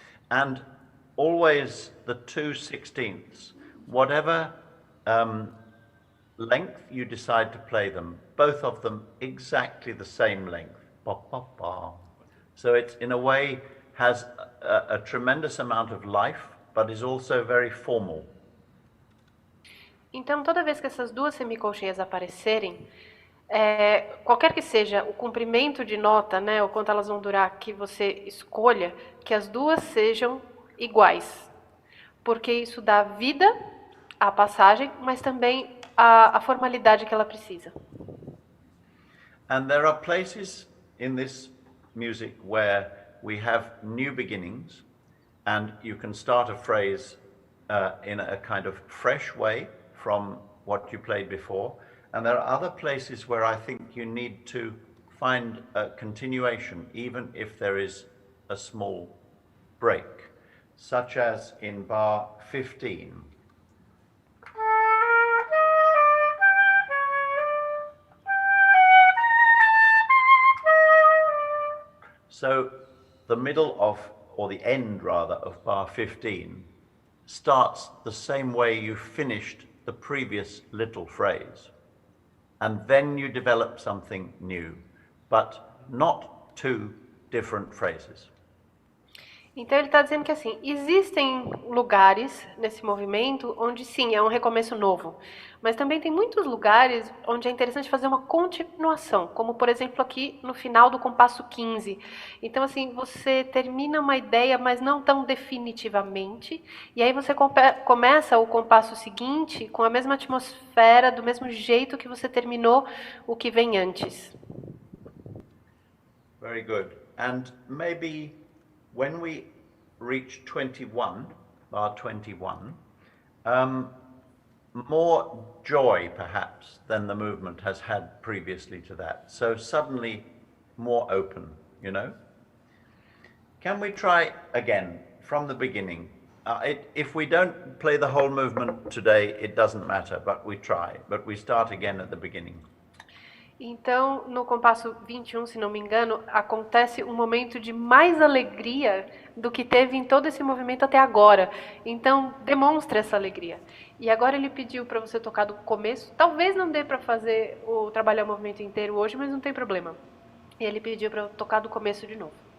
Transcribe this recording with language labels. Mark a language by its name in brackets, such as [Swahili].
[English] And always the 2/16ths, whatever length you decide to play them, both of them exactly the same length. Ba, ba, ba. So it, in a way, has a tremendous amount of life, but is also very formal. [Portuguese] Então, toda vez que essas duas semicolcheias aparecerem, qualquer que seja o comprimento de nota, né, ou quanto elas vão durar, que você escolha, que as duas sejam iguais. Porque isso dá vida à passagem, mas também a formalidade que ela precisa. [English] And there are places in this music where we have new beginnings, and you can start a phrase in a kind of fresh way from what you played before. And there are other places where I think you need to find a continuation, even if there is a small break, such as in bar 15. So the middle of, or the end rather, of bar 15 starts the same way you finished the previous little phrase. And then you develop something new, but not two different phrases. [Portuguese] Então ele está dizendo que assim, existem lugares nesse movimento onde sim, é um recomeço novo. Mas também tem muitos lugares onde é interessante fazer uma continuação, como por exemplo aqui no final do compasso 15. Então assim, você termina uma ideia, mas não tão definitivamente, e aí você começa o compasso seguinte com a mesma atmosfera, do mesmo jeito que você terminou o que vem antes. [English] Very good. And maybe when we reach 21, bar 21, more joy perhaps than the movement has had previously to that. So suddenly more open, you know? Can we try again from the beginning? If we don't play the whole movement today, it doesn't matter, but we try. But we start again at the beginning. [Portuguese] Então, no compasso 21, se não me engano, acontece um momento de mais alegria do que teve em todo esse movimento até agora. Então, demonstre essa alegria. E agora ele pediu para você tocar do começo. Talvez não dê para fazer trabalhar o movimento inteiro hoje, mas não tem problema. E ele pediu para eu tocar do começo de novo.